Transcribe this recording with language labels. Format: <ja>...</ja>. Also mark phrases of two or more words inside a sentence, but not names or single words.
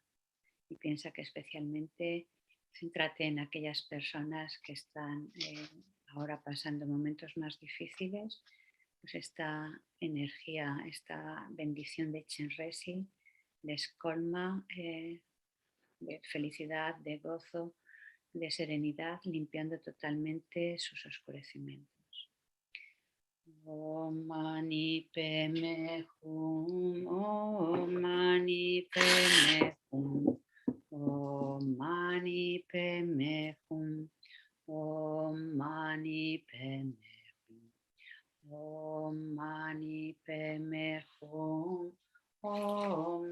<es>Y piensa que especialmente céntrate en aquellas personas que están ahora pasando momentos más difíciles, pues esta energía, esta bendición de Chenrezig les colma de felicidad, de gozo, de serenidad, limpiando totalmente sus oscurecimientos.</es> <sa>Om Mani Padme Hum, Om Mani Padme Hum, Om Mani Padme Hum, Om Mani Padme Hum, Om Mani Padme Hum, Om</sa>